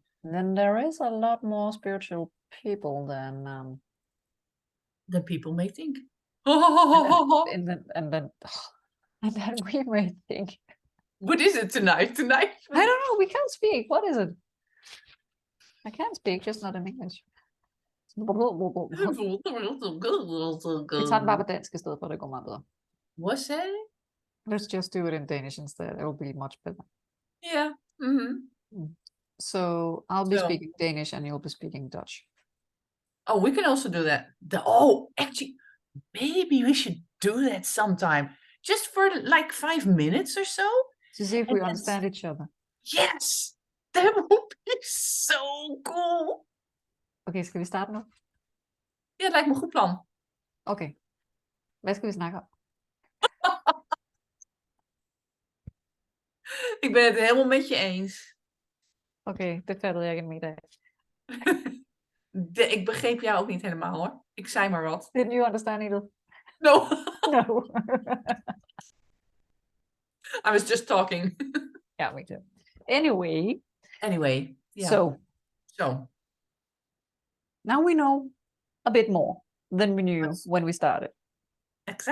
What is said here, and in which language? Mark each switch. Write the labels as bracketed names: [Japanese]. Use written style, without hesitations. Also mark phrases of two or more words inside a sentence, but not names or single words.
[English] Then there is a lot more spiritual people than people may think. and then we may think. What is it tonight? I don't know. We can't speak. What is it? I can't speak, just not in English. [Danish] Vi tager den bare på dansk I stedet for, det går meget bedre. [English] What's that? Let's just do it in Danish instead. It will be much better. Yeah. So I'll be speaking Danish and you'll be speaking Dutch. Oh, we can also do that. Actually, maybe we should do that sometime. Just for like 5 minutes or so. To see if we understand each other. Yes! That would be so cool. [Danish] Okay, skal vi starte nu? [Dutch] Ja, det lijkt me een goed plan. [Danish] Okay. Hvad skal vi snakke om? [Dutch] Ik ben het helemaal met je eens. Oké, [Danish] det fattede jeg ikke middag. [Dutch] Ik begreep jou ook niet helemaal hoor. Ik zei maar wat. [English] Didn't you understand either? No. No. I was just talking. Yeah, me too. Anyway. Yeah. So. Now we know a bit more than we knew when we started.